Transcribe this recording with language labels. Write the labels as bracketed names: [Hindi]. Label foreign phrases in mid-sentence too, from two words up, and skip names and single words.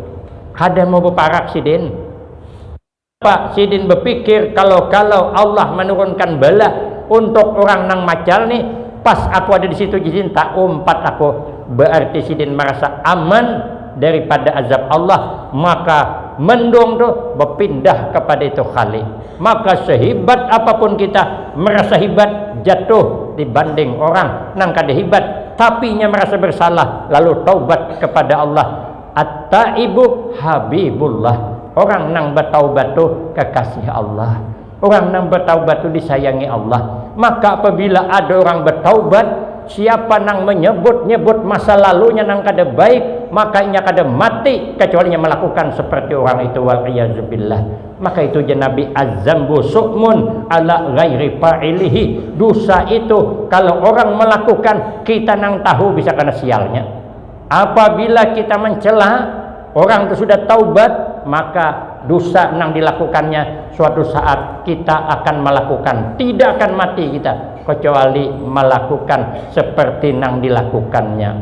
[Banjar] Kada mau berparak sidin. Pak sidin berpikir kalau Allah menurunkan bala untuk orang nang macal nih, pas aku ada di situ sidin tak umpat aku, berarti sidin merasa aman daripada azab Allah, [Indonesian] maka mendung tuh berpindah kepada itu khali. Maka sehebat apapun kita merasa hebat, jatuh dibanding orang [Banjar] nang kada hebat [Indonesian] tapi nya merasa bersalah lalu taubat kepada Allah. [Arabic] التائب حبيب الله. [Banjar] Orang nang bertaubat tuh kekasih Allah. Orang nang bertaubat tuh disayangi Allah. Maka apabila ada orang bertaubat, siapa nang menyebut-nyebut masa lalunya nang kada baik, maka inya kada mati kecuali nya melakukan seperti orang itu, [Arabic] والعياذ بالله. [Indonesian] Maka itu Nabi [Arabic] الذنب شؤم على غير فاعله. [Banjar] Dosa itu kalau orang melakukan, kita nang tahu bisa kena sialnya. Apabila kita mencela orang itu sudah taubat, maka dosa nang dilakukannya suatu saat kita akan melakukan, tidak akan mati kita kecuali melakukan seperti nang dilakukannya.